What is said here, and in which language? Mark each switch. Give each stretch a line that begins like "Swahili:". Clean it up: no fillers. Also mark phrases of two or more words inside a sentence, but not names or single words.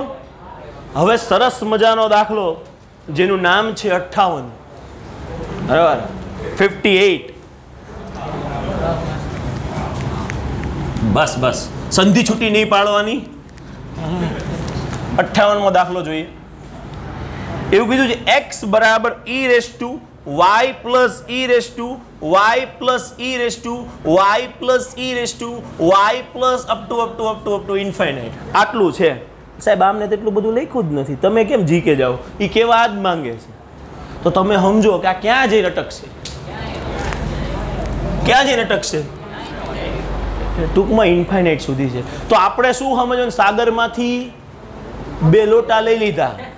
Gujarati: હવે સરસ મજાનો દાખલો જેનું નામ છે 58. બરાબર, 58. બસ સંધિ છૂટી નહીં પાડવાની. 58મો દાખલો જોઈએ. એવું કીધું છે x બરાબર y plus y plus y plus
English: up to infinite.
Gujarati: આટલું છે સાહેબ. આમને તેટલું બધું લખ્યું જ નથી. તમે કેમ જીકે જાઓ? એ કેવા જ માંગે છે. તો તમે સમજો કે આ ક્યાં જઈને અટકશે? ક્યાં જઈને અટકશે? ટૂંકમાં ઇન્ફાઇનાઇટ સુધી છે. તો આપણે શું સમજવાનું? સાગરમાંથી 2 લોટા લઈ લીધા.